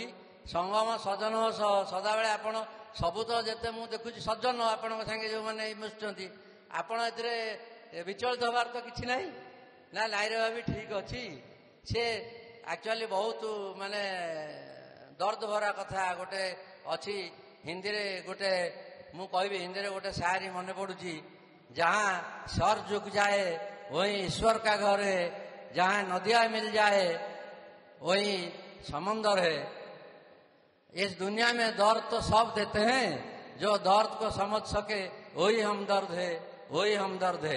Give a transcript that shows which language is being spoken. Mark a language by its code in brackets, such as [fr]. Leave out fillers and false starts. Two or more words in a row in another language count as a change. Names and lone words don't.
[or] ସଙ୍ଗମ ସଜନ ସଦାବେଳେ ଆପଣ ସବୁ ତ ଯେତେ ମୁଁ ଦେଖୁଛି ସଜ୍ଜନ ଆପଣଙ୍କ ସାଙ୍ଗେ ଯେଉଁମାନେ ମିଶୁଛନ୍ତି, ଆପଣ ଏଥିରେ ବିଚଳିତ ହେବାର ତ କିଛି ନାହିଁ ନା, ନାଇଁ ରହିବା ବି ଠିକ୍ ଅଛି। ସେ ଆକ୍ଚୁଆଲି ବହୁତ ମାନେ [hi] दर्द भरा [or] କଥା ଗୋଟେ ଅଛି ହିନ୍ଦୀରେ। ଗୋଟେ ମୁଁ କହିବି ହିନ୍ଦୀରେ ଗୋଟେ ସାୟରୀ ମନେ ପଡ଼ୁଛି, [hi] जहाँ सर झुक जाए वही ईश्वर का घर है, जहाँ नदियाँ मिल जाए वही समंदर है। इस दुनिया में दर्द तो सब देते हैं, जो दर्द को समझ सके वही हमदर्द है, वही हमदर्द है।